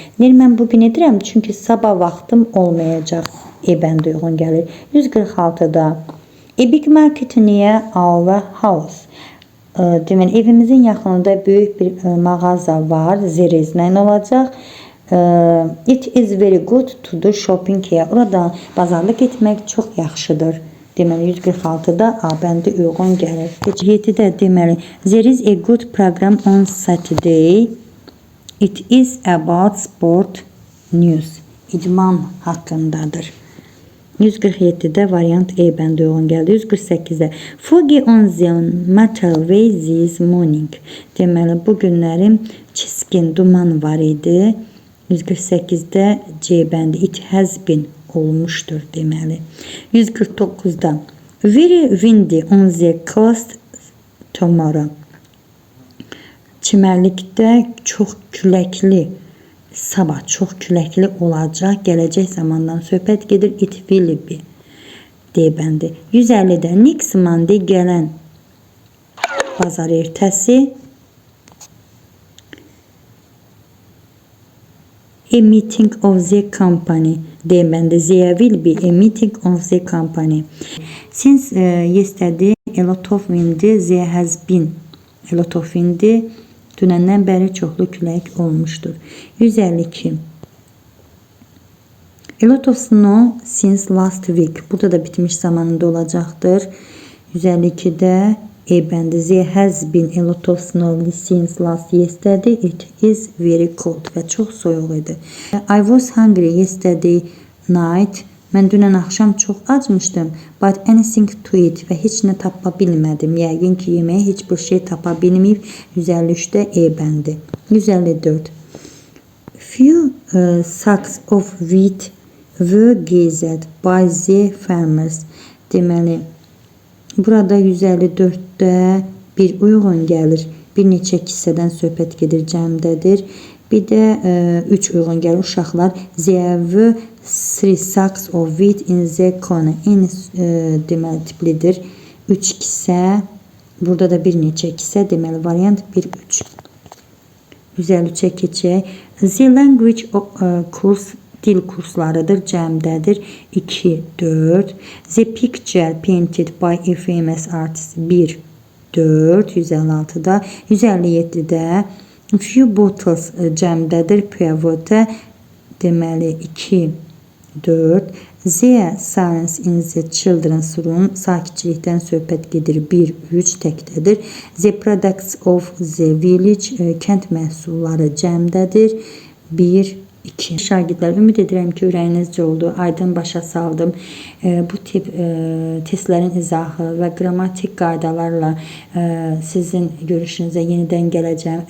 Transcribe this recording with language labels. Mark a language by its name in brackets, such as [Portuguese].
[Azerbaijani] Deyir, mən bugün edirəm, çünki sabah vaxtım olmayacaq. E bəndi uyğun gəlir. 146-da [English] a big market near our house. [Azerbaijani] Deməli, evimizin yaxınında böyük bir mağaza var. [English] There is [Azerbaijani] nə olacaq? [English] It is very good to do shopping here. [Azerbaijani] Orada bazarlıq etmək çox yaxşıdır. Deməli, 146-da A bəndi uyğun gəlir. 7-də deməli, [English] there is a good program on Saturday. It is about sport news. [Azerbaijani] İdman haqqındadır. 147-də variant E bəndi uyğun gəldi. 148-də [English] foggy on the motorway this morning. [Azerbaijani] Deməli, bu günlərim çiskin duman var idi. 148-də C bəndi [English] it has been [Azerbaijani] olmuşdur deməli. [English] 149-da very windy on the coast tomorrow. [Azerbaijani] Çimərlikdə çox küləkli, sabah çox küləkli olacaq. Gələcək zamandan söhbət gedir. [English] It will be. [Azerbaijani] D bəndi. 150-də [English] next Monday [Azerbaijani] gələn bazar ertəsi. [English] A meeting of the company. [Azerbaijani] D bəndi. [English] There will be a meeting of the company. Since yesterday a lot of wind, there has been a lot of wind. [Azerbaijani] Dünəndən bəri çoxlu külək olmuşdur. 152. [English] A lot of snow since last week. [Azerbaijani] Burada da bitmiş zamanında olacaqdır. 152-də E bəndi. [English] There has been a lot of snow since last yesterday. It is very cold. [Azerbaijani] Və çox soyuq idi. [English] I was hungry yesterday night. [Azerbaijani] Mən dünən axşam çox acmışdım. [English] But anything to eat. [Azerbaijani] Və heç nə tapa bilmədim. Yəqin ki, yeməyə heç bir şey tapa bilməyib. 153-də E bəndi. 154. [English] Few sacks of wheat were gathered by the farmers. [Azerbaijani] Deməli, burada 154-də bir uyğun gəlir. Bir neçə hissədən söhbət gedir, cəmdədir. Bir də 3 uyğun gəlir. Uşaqlar [English] there were 3 sacks of wheat in the corner. [Azerbaijani] Eyni deməli tiplidir. 3 kisə. Burada da bir neçə kisə. Deməli variant 1-3. 153-ə keçək. The language course dil kurslarıdır, cəmdədir. 2-4. [English] The picture painted by a famous artist. 1-4. 156-da. [Azerbaijani] 157-də [English] few bottles [Azerbaijani] cəmdədir. Piavote. Deməli 2-4. [English] The silence in the children's room. [Azerbaijani] Sakitçilikdən söhbət gedir. 1-3 təkdədir. [English] The products of the village. [Azerbaijani] Kənd məhsulları cəmdədir. 1-4. 2. Şagirdlər, ümid edirəm ki, ürəyinizcə oldu, aydın başa saldım. Bu tip testlərin izahı və qrammatik qaydalarla sizin görüşünüzə yenidən gələcəm.